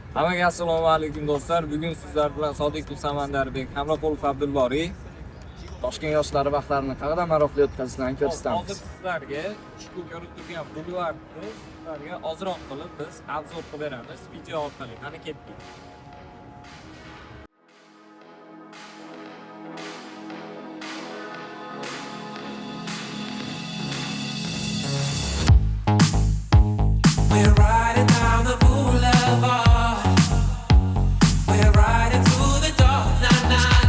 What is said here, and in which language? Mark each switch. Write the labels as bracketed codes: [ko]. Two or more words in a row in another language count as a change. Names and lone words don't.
[uz] Hammaga assalomu alaykum do'stlar. Bugun sizlar bilan Sodiqov Samandarbek, Hamroqulov Abdulboriy Toshkent yoshlari vaqtlarini qanday maroqli o'tkazishni ko'rsatamiz. hozir sizlarga ushbu ko'rib turgan bulvarni sizlarga ozroq qilib biz obzor qilib beramiz video orqali. Qani ketdik. [en] We're riding down the boulevard. We're riding through the dark night.